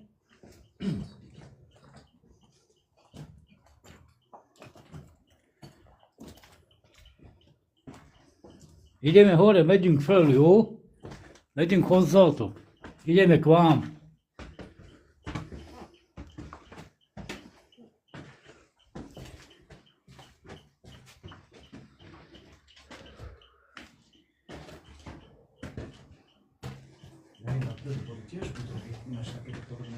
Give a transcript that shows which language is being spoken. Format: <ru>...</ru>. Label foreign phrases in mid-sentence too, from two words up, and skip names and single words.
<sk>Ideme hore,</sk> <hu>megyünk föl, jó? Megyünk hozzátok.</hu> <sk>Ideme k vám. Tiež budú máš také podobné.</sk>